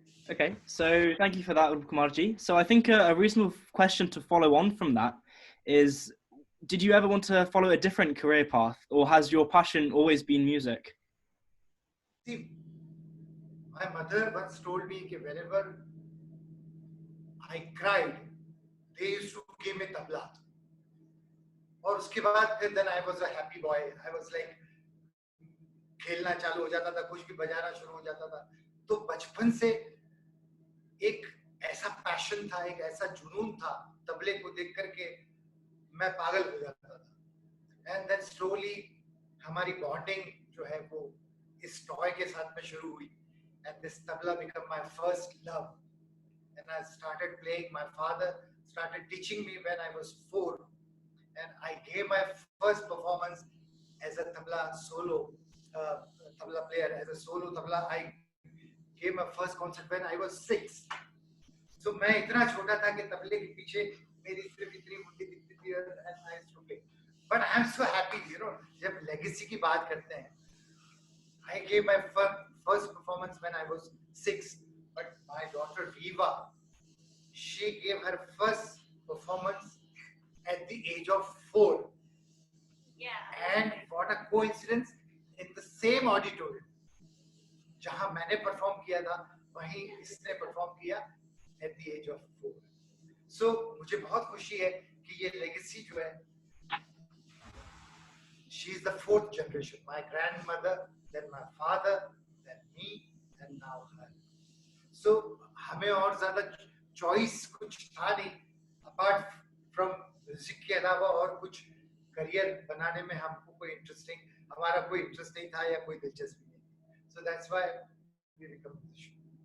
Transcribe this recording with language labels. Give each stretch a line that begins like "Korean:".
English: Okay, so thank you for that, Kumarji. So I think a reasonable question to follow on from that is, did you ever want to follow a different career path, or has your passion always been music? See, my mother once told me that whenever I cried, they used to give me tabla.
Hindi: और उसके बाद फिर
English: then I was a happy boy. I was like
Hindi: खेलना चालू हो जाता था, कुछ भी बजाना शुरू हो जाता था. तो बचपन से एक ऐसा पैशन था, एक ऐसा जुनून था तबले को देख करके मैं पागल हो जाता था.
English: And then slowly
Hindi: हमारी bonding जो है वो इस टॉय के साथ में शुरू हुई,
English: and this tabla became my first love, and I started playing. My father started teaching me when I was 4, and I gave my first performance as a tabla solo tabla player, as a solo tabla. I gave my first concert when I was 6.
Hindi: So मैं इतना छोटा था कि तबले के पीछे मेरी सिर्फ इतनी मुट्ठी दिखती थी,
English: and I used to play. But I'm so happy, you know,
Hindi: जब legacy की बात करते हैं.
English: I gave my first performance when I was 6, but my daughter Viva, she gave her first performance at the age of 4. Yeah. And what a coincidence! In the same auditorium,
Hindi: जहाँ मैंने perform किया
English: था, वहीं इसने perform किया at the age of 4.
Hindi: So मुझे बहुत खुशी है कि ये legacy जो है,
English: she is the 4th generation. My grandmother, then my father, then me, and now her.
Hindi: So हमें और ज़्यादा choice कुछ था नहीं,
English: apart from music
Hindi: के अलावा और कुछ career बनाने में हमको कोई हमारा कोई interest नहीं था या कोई दिलचस्पी नहीं.
English: So that's why we become musicians.